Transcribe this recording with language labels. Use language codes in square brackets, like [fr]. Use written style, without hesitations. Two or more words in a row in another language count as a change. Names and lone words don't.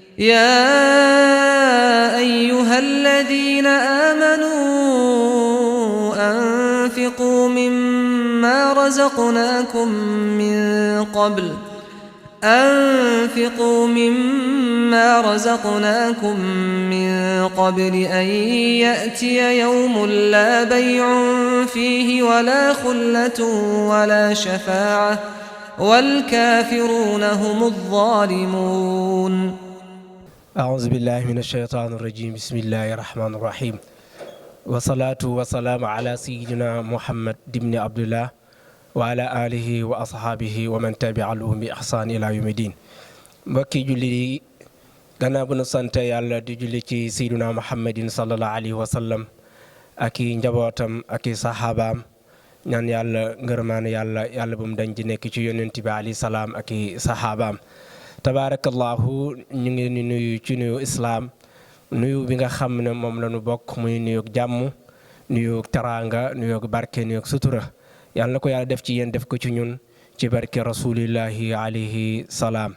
[ar] يا أيها الذين آمنوا أنفقوا مما رزقناكم من قبل أن يأتي يوم لا بيع فيه ولا خلة ولا شفاعة والكافرون هم الظالمون. أعوذ بالله من الشيطان الرجيم. بسم الله الرحمن الرحيم. والصلاة والسلام على سيدنا محمد بن عبد الله وعلى آله وأصحابه ومن تبعهم بإحسان إلى يوم الدين. [wo] mbokki julli yi gannaaw bu nu sant yàlla di julli ci [ar] سيدنا محمد صلى الله عليه وسلم [wo] ak i njabootam ak i saxaabaam ñaan yàlla ngërmaane yàlla bu mu dañ di nekk ci yonent bi [ar] عليه السلام [wo] ak i saxaabaam. tabaarakallahu ñu ngi ni nuyu ci nuyu islaam nuyu bi nga xam ne moom la ñu bokk muy nuyu jàmm nuyu teraanga nuyu barke nuyu sutura yàlla na ko yàlla def ci yéen def ko ci ñun ci barke [ar] رسول الله عليه السلام.